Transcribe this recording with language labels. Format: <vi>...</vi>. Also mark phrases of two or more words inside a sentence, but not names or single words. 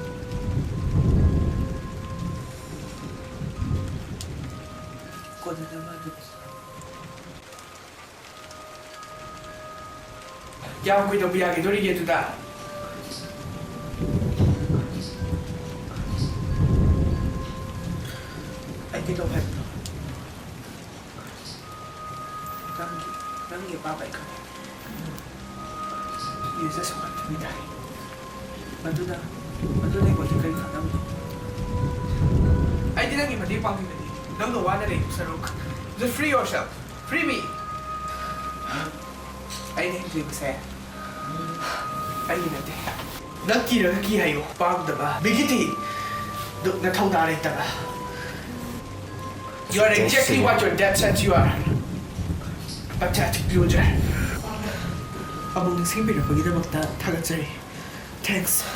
<mni>ꯀꯌꯥꯝ ꯀꯨꯏꯗꯧꯕ ꯌꯥꯒꯤꯗꯣꯔꯤꯒꯦ ꯑꯗꯨꯗ ꯑꯩ ꯀꯩꯗꯧꯕ ꯍꯥꯏꯕꯅꯣ ꯅꯪꯒꯤ ꯑꯄꯥꯝꯕ ꯑꯩ ꯈꯪꯉꯦ</mni> <en>You just want to be die.</en> <mni>ꯃꯗꯨꯅ ꯑꯩꯉꯣꯟꯗ ꯀꯔꯤ ꯈꯪꯉꯝꯅꯣ ꯑꯩꯗꯤ ꯅꯪꯒꯤ ꯃꯇꯦꯡ ꯄꯥꯡꯕꯤꯕꯅꯤ ꯅꯪꯅ ꯋꯥꯅ ꯂꯩꯕ ꯁꯔꯨꯛ</mni> <en>Just free yourself free me</en> <mni>ꯑꯩꯅ ꯍꯤꯡꯂꯤꯕꯁꯦ ꯑꯩꯒꯤ ꯅꯠꯇꯦ ꯅꯪ ꯀꯤꯔꯒ ꯀꯤ ꯍꯥꯏꯌꯣ ꯄꯥꯝꯗꯕ ꯕꯤꯒꯤꯇꯤ ꯅꯊꯧꯗꯥ ꯂꯩꯇꯕ</mni> <en>You are exactly what your dad said you are Pathetic loser</en> <mni>ꯑꯃꯨꯛ ꯅꯤꯡꯁꯤꯡꯕꯤꯔꯛꯄꯒꯤꯗꯃꯛꯇ ꯊꯥꯒꯠꯆꯔꯤ Thanks</mni>